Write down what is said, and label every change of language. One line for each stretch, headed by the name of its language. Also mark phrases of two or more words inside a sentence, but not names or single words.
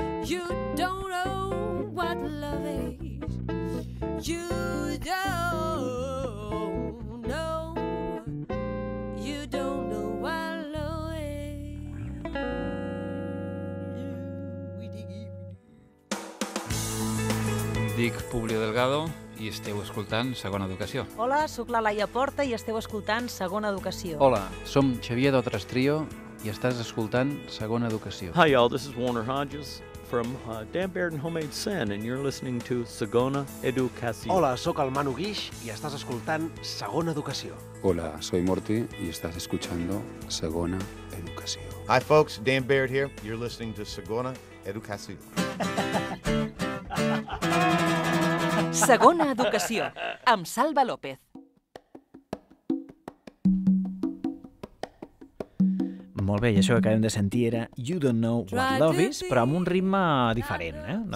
English: You don't know what love is. You don't know. You don't know what love is.
Catalan: Dic Publio Delgado i esteu escoltant Segona Educació. Hola, sóc la Laia Porta i esteu escoltant Segona Educació. Hola, som Xavier d'Otres Trio i estàs escoltant Segona Educació.
English: Hi, y'all. This is Warner Hodges from Dan Baird and Homemade Sin, and you're listening to Segona Educació.
Catalan: Hola, sóc el Manu Guix i estàs escoltant Segona Educació.
Spanish: Hola, soy Morty y estás escuchando Segona Educació.
English: Hi, folks. Dan Baird here. You're listening to Segona Educació.
Catalan: Segona Educació, amb Salva López. Molt bé, i això que acabem de sentir era You Don't Know What Love Is, però amb un ritme diferent, No